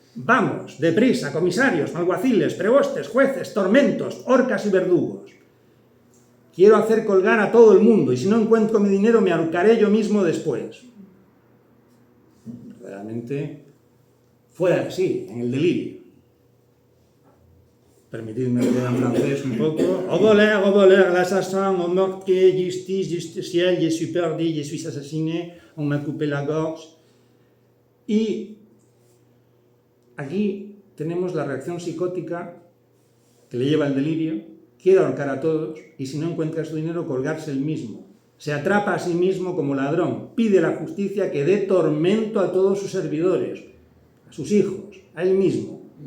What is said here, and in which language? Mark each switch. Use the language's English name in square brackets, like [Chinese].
[Spanish] Vamos, deprisa, comisarios, alguaciles, prebostes, jueces, tormentos, horcas y verdugos. Quiero hacer colgar a todo el mundo y si no encuentro mi dinero me ahorcaré yo mismo después. Verdaderamente fuera de sí, en el delirio. Permitidme que en francés un poco. [French] Au voleur, l'assassin, au meurtrier, justice, justiciel, je suis perdu, je suis assassiné, on m'a coupé la gorge. [Spanish] Y aquí tenemos la reacción psicótica que le lleva al delirio. Quiere ahorcar a todos y si no encuentra su dinero, colgarse él mismo. Se atrapa a sí mismo como ladrón. Pide a la justicia que dé tormento a todos sus servidores, a sus hijos, a él mismo.